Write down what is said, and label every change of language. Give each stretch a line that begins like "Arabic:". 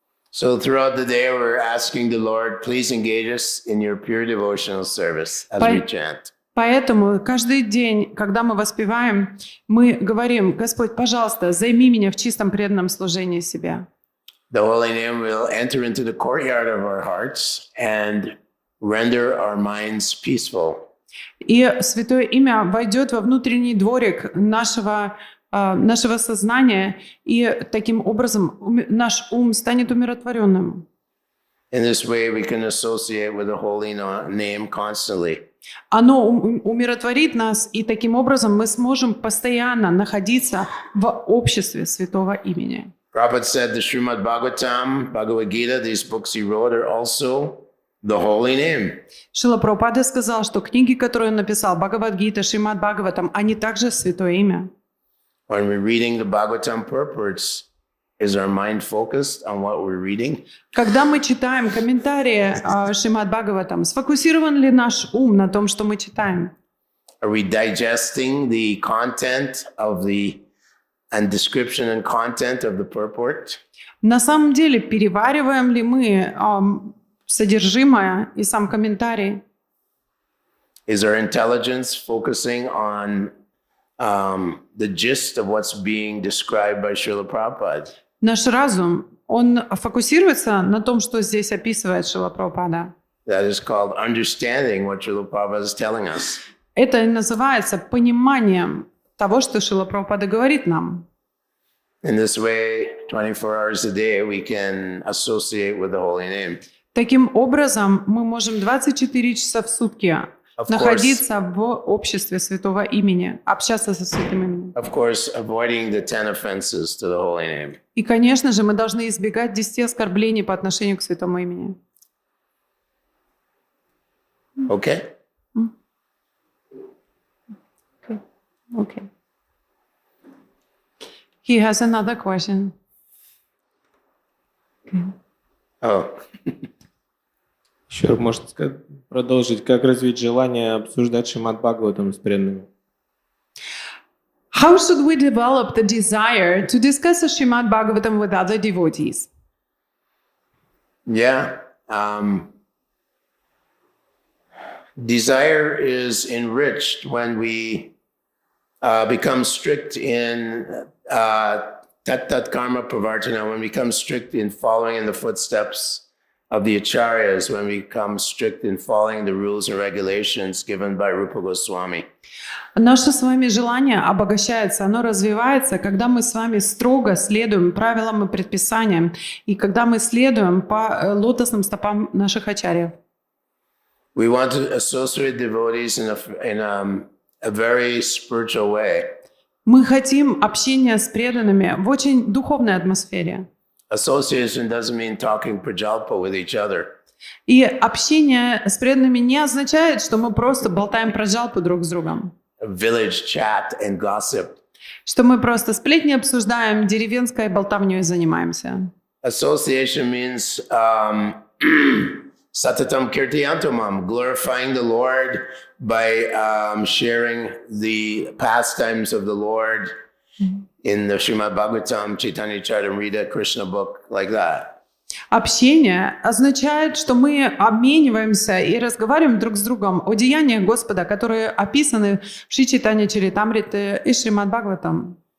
English: So throughout the day we're asking the Lord, please engage us in your pure devotional service as we chant.
Russian: Поэтому каждый день, когда мы воспеваем, мы говорим: «Господь, пожалуйста, займи меня в чистом преданном служении Себе».
English: The holy name will enter into the courtyard of our hearts and render our minds peaceful.
Russian: И святое имя войдет во внутренний дворик нашего сознания, и таким образом наш ум станет умиротворенным.
English: In this way we can associate with the holy name constantly.
Russian: Оно умиротворит нас, и таким образом мы сможем постоянно находиться в обществе святого имени.
English: Prabhupada said the Śrīmad-Bhāgavatam, Bhagavad Gita, these books he wrote are also the holy name.
Russian: Шрила Прабхупада сказал, что книги, которые он написал, Бхагават-гита, Śrīmad-Bhāgavatam, они также святое имя.
English: When we're reading the Bhagavatam purports, is our mind focused on what we're reading?
Russian: Когда мы читаем комментарии Śrīmad-Bhāgavatam, сфокусирован ли наш ум на том, что мы читаем?
English: Are we digesting the content of the and description and content of the purport?
Russian: На самом деле, перевариваем ли мы содержимое и сам комментарий?
English: Is our intelligence focusing on the gist of what's being described by Srila Prabhupada?
Russian: Наш разум, он фокусируется на том, что здесь описывает Шрила Прабхупада.
English: That is called understanding what Srila Prabhupada is telling us.
Russian: Это и называется пониманием того, что Шрила Прабхупада говорит нам.
English: In this way, 24 hours a day, we can associate with the holy name.
Russian: Таким образом, мы можем 24 часа в сутки находиться в обществе святого имени, общаться со святым именем.
English: Of course, avoiding the 10 offenses to the holy name.
Russian: И, конечно же, мы должны избегать 10 оскорблений по отношению к святому имени.
English: Okay? Okay. He has another question. Oh.
Russian: Еще может продолжить, как развить желание обсуждать Śrīmad-Bhāgavatam с преданными?
English: How should we develop the desire to discuss the Śrīmad-Bhāgavatam with other devotees? Yeah. Desire is enriched when we become strict in
Sanskrit: tat karma pravartana,
English: when we become strict in following in the footsteps of the acharyas, when we become strict in following the rules and regulations given by Rupa Goswami.
Russian: Наше с вами желание обогащается, оно развивается, когда мы с вами строго следуем правилам и предписаниям, и когда мы следуем по лотосным стопам наших ачарьев.
English: We want to associate devotees in a very spiritual way.
Russian: Мы хотим общения с преданными в очень духовной атмосфере.
English: Association doesn't mean talking prajalpa with each other.
Russian: И общение с преданными не означает, что мы просто болтаем про джалпу друг с другом.
English: Village chat and gossip.
Russian: Что мы просто сплетни обсуждаем, деревенской болтовней занимаемся.
English: Association means
Sanskrit: satatam kirtiyantamam,
English: glorifying the Lord by sharing the pastimes of the Lord in the Śrīmad-Bhāgavatam, Caitanya-charitamrita, Krishna book, like that.
Russian: Общение означает, что мы обмениваемся и разговариваем друг с другом о деяниях Господа, которые описаны в Чайтанья-чаритамрите и Śrīmad-Bhāgavatam.